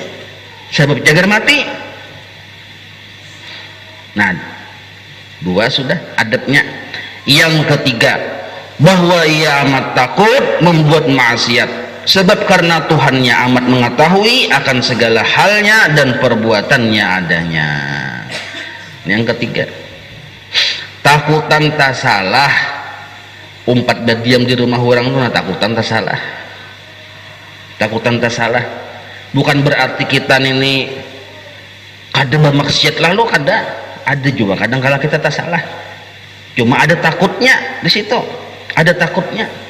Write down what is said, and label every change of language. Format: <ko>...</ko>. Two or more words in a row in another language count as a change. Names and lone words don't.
<id>Sebab jagar mati. Nah, dua sudah adabnya. Yang ketiga, bahwa ia amat takut membuat maksiat, sebab karena Tuhannya amat mengetahui akan segala halnya dan perbuatannya adanya. Yang ketiga,</id> <bjn>takutan tak salah. Umpat diam di rumah orang tuh takutan tak salah.</bjn> <id>Takutan tak salah bukan berarti kita ini kadang bermaksiat lalu ada juga kadang kala kita tak salah, cuma ada takutnya di situ, ada takutnya.</id>